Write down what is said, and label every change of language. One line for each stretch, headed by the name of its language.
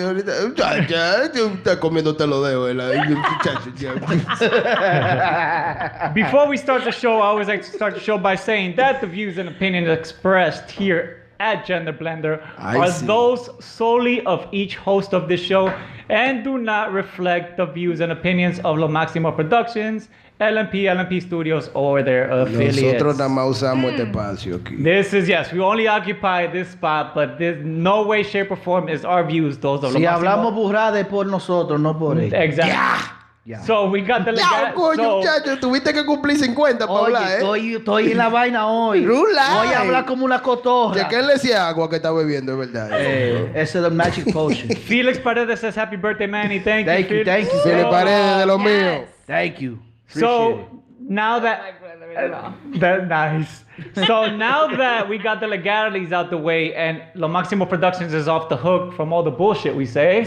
Spanish: Ahorita, ya, está comiéndote los dedos.
English: Before we start the show, I always like to start the show by saying that the views and opinions expressed here at Gender Blender are those solely of each host of this show and do not reflect the views and opinions of Lo Máximo Productions, LMP Studios, or their affiliates.
Spanish: Nosotros nada más usamos este espacio aquí.
English: This is, yes, we only occupy this spot, but this no way, shape, or form is our views, those of Lo
Spanish: si Máximo. hablamos burrada es por nosotros, no por ellos.
English: Exactly. Yeah. So we got the
Spanish: Ya, coño, muchacho, tuviste que cumplir 50 para hablar, Estoy en la vaina hoy. Voy a hablar como una cotorra. Chequenle ese agua que está bebiendo, es verdad. Ese es el Magic Potion.
English: Felix Paredes says happy birthday, Manny. Thank you. Thank you.
Spanish: Se le Paredes de lo mío.
English: Thank you. So now that nice. So now that we got the legalities out the way and Lo Máximo Productions is off the hook from all the bullshit we say.